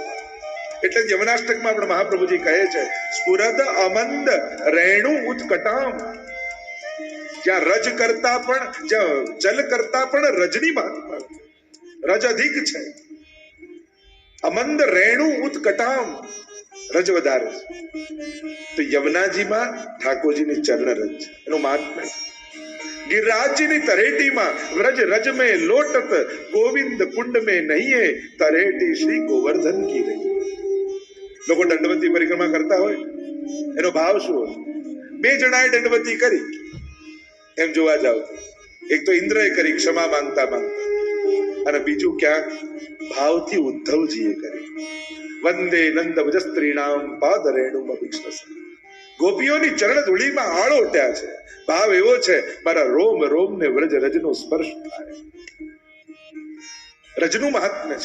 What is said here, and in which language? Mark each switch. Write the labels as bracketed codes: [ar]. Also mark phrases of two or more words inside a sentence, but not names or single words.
[gu] એટલે યમનાષ્ટકમાં પણ મહાપ્રભુજી કહે છે [sa] સ્ફુરદ અમંદ રેણુ ઉત્કટામ, [gu] જ્યાં રજ કરતા પણ, જ્યાં જલ કરતા પણ રજની મહાત્મા, રજ અધિક છે। [sa] અમંદ રેણુ ઉત્કટામ, [gu] રજ વધારે છે। તો યમુનાજીમાં ઠાકોરજીની ચરણ રજ છે, એનું મહાત્મ્ય। [hi] गिरिराजजी तरेटी व्रज रज में लोटत गोविंद कुंड में नहीं है तरेटी श्री गोवर्धन की रही। [gu] લોગ દંડવતી પરિક્રમા કરતા હો એનો ભાવ શું હો? બે જણાએ દંડવતી કરી એમ જોવા જાઓ, એક તો ઇન્દ્રએ કરી ક્ષમા માંગતા માંગતા અને બીજું ક્યાંક ભાવથી ઉદ્ધવજીએ કર્યું. [sa] વંદે નંદ વ્રજસ્ત્રીણામ પાદ રેણુમ અભિષ્ણસ. [gu] ગોપીઓની ચરણ ધૂળીમાં આળોટ્યા છે. ભાવ એવો છે, મારા રોમ રોમ ને વ્રજ રજનો સ્પર્શ થાય. રજનું મહાત્મ્ય છે.